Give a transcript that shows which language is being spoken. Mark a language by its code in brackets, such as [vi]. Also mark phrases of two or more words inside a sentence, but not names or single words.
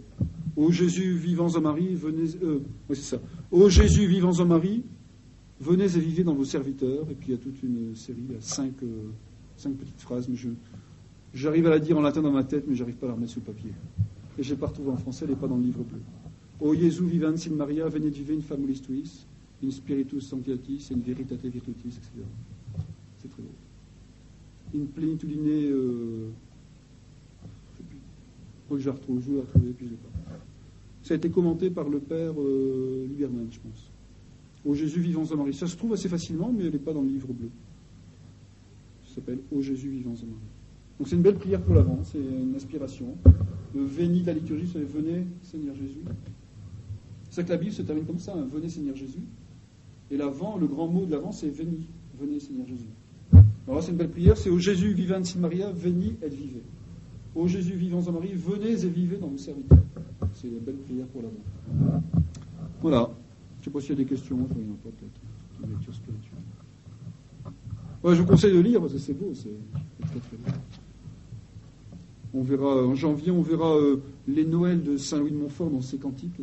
[fr] Ô Jésus, vivants en Marie, venez... oui, c'est ça. Ô Jésus, vivants en Marie, venez et vivez dans vos serviteurs. Et puis il y a toute une série, il y a cinq petites phrases, mais j'arrive à la dire en latin dans ma tête, mais j'arrive pas à la remettre sur le papier. Et je l'ai pas retrouvée en français, elle n'est pas dans le livre bleu. [la] O Jésus vivans in Maria, venez vive in famulis tuis, in spiritus sanctiatis, in veritate virtutis, [fr] etc. C'est très beau. [la] In plenitudine, [fr] je vais la retrouver, puis je l'ai pas. Ça a été commenté par le père Liberman, je pense. Ô Jésus vivants en Marie. Ça se trouve assez facilement, mais elle n'est pas dans le livre bleu. Ça s'appelle Ô Jésus vivants en Marie. Donc c'est une belle prière pour l'avant, c'est une inspiration. Le Veni de la liturgie, c'est venez Seigneur Jésus. C'est ça que la Bible se termine comme ça, hein, venez Seigneur Jésus. Et l'avant, le grand mot de l'avant, c'est veni, venez Seigneur Jésus. Alors là, c'est une belle prière, c'est Ô Jésus vivant [la] in Maria, veni [fr] et vivez. Ô Jésus vivants en Marie, venez et vivez dans vos serviteurs. C'est une belle prière pour l'avant. Voilà. Je ne sais pas s'il y a des questions, enfin, il n'y en a pas peut-être. Une lecture spirituelle. Ouais, je vous conseille de lire parce que c'est beau, c'est très très beau. On verra, en janvier, on verra les Noëls de Saint-Louis de Montfort dans ces cantiques là.